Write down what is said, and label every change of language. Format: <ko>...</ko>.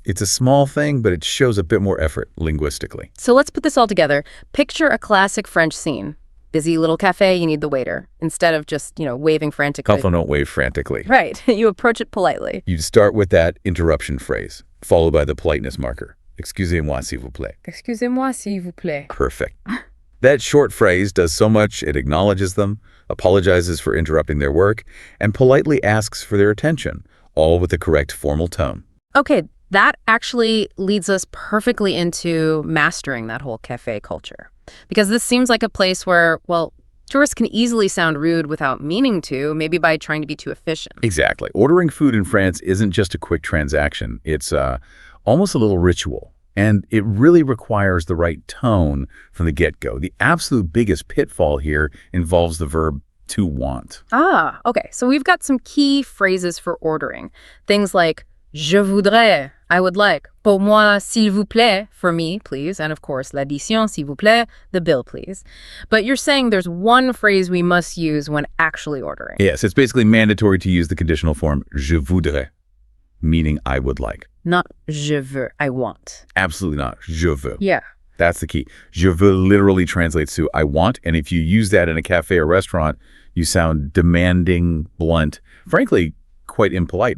<en>It's a small thing, but it shows a bit more effort linguistically. So let's put this all together. Picture a classic French scene. Busy little cafe, you need the waiter. Instead of just, waving frantically. Also don't wave frantically. Right. You approach it politely. You start with that interruption phrase, followed by the politeness marker.</en> <fr>Excusez-moi, s'il vous plaît. Excusez-moi, s'il vous plaît.</fr> <en>Perfect. That short phrase does so much. It acknowledges them, apologizes for interrupting their work, and politely asks for their attention, all with the correct formal tone. Okay, that actually leads us perfectly into mastering that whole cafe culture. Because this seems like a place where, well, tourists can easily sound rude without meaning to, maybe by trying to be too efficient. Exactly. Ordering food in France isn't just a quick transaction. It's almost a little ritual. And it really requires the right tone from the get-go. The absolute biggest pitfall here involves the verb to want. Okay. So we've got some key phrases for ordering. Things like</en> <fr>je voudrais,</fr> <en>I would like.</en> <fr>Pour moi, s'il vous plaît,</fr> <en>for me, please. And of course,</en> <fr>l'addition, s'il vous plaît,</fr> <en>the bill, please. But you're saying there's one phrase we must use when actually ordering. Yes, it's basically mandatory to use the conditional form</en> <fr>je voudrais,</fr> <en>meaning I would like. Not</en> <fr>je veux,</fr> <en>I want. Absolutely not.</en> <fr>Je veux.</fr> <en>Yeah. That's the key.</en> <fr>Je veux</fr> <en>literally translates to I want, and if you use that in a cafe or restaurant, you sound demanding, blunt, frankly, quite impolite.</en>